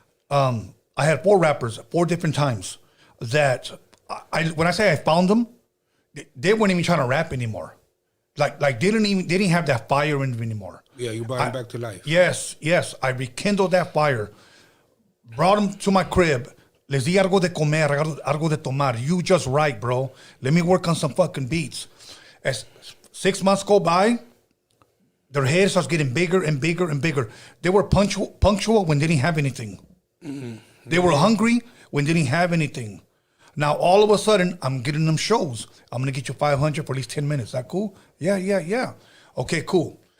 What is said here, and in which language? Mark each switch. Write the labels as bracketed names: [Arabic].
[English] I had 4 rappers, 4 different times, that when I say I found them, they weren't even trying to rap anymore. Like they didn't have that fire in them anymore. Yeah, you brought them back to life. Yes. I rekindled that fire, brought them to my crib. [Spanish] Les di algo de comer, algo de tomar. [English] You just write, bro. Let me work on some fucking beats. As 6 months go by, their head starts getting bigger and bigger and bigger. They were punctual when they didn't have anything. Mm-hmm. They were hungry when they didn't have anything. Now, all of a sudden, I'm getting them shows. I'm going to get you 500 for at least 10 minutes. Is that cool? Yeah. Okay, cool.